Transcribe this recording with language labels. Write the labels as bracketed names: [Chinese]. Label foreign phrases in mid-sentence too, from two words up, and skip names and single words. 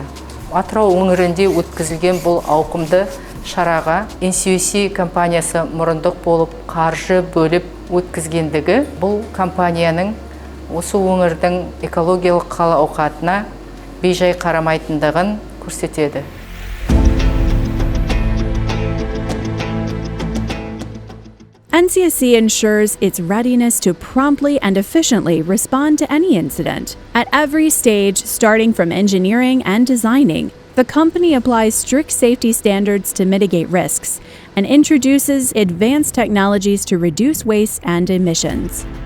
[Kazakh] Атырау өңірінде өткізілген бұл ауқымды шараға NCSC компаниясы мұрындық болып қаржы бөліп өткізгендігі бұл компанияның осы өңірдің экологиялық хал-ауқатына бейжай қарамайтындығын көрсетеді. [English] NCSC ensures its readiness to promptly and efficiently respond to any incident. At every stage, starting from engineering and designing, the company applies strict safety standards to mitigate risks and introduces advanced technologies to reduce waste and emissions.